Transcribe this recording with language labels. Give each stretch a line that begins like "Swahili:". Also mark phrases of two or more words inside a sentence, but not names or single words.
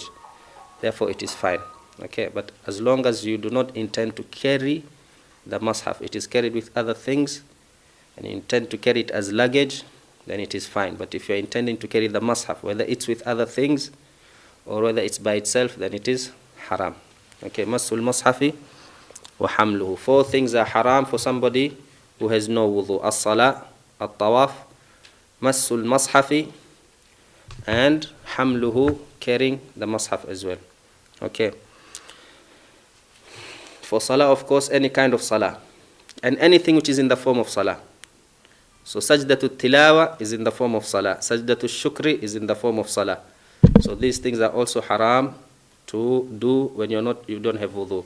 English: Therefore, it is fine. Okay, but as long as you do not intend to carry the mashaf, it is carried with other things, and you intend to carry it as luggage, then it is fine. But if you're intending to carry the mashaf, whether it's with other things or whether it's by itself, then it is haram.
Arabic: Okay, مس المصحف وحمله.
English: 4 things are haram for somebody who has no wudu. As-salah,
Arabic: الطواف، مس المصحف,
English: and hamluhu, carrying the mushaf as well. Okay. For salah, of course, any kind of salah, and anything which is in the form of salah. So
Arabic: سجدة التلاوة
English: is in the form of salah.
Arabic: سجدة الشكر
English: is in the form of salah. So these things are also haram to do when you don't have wudu.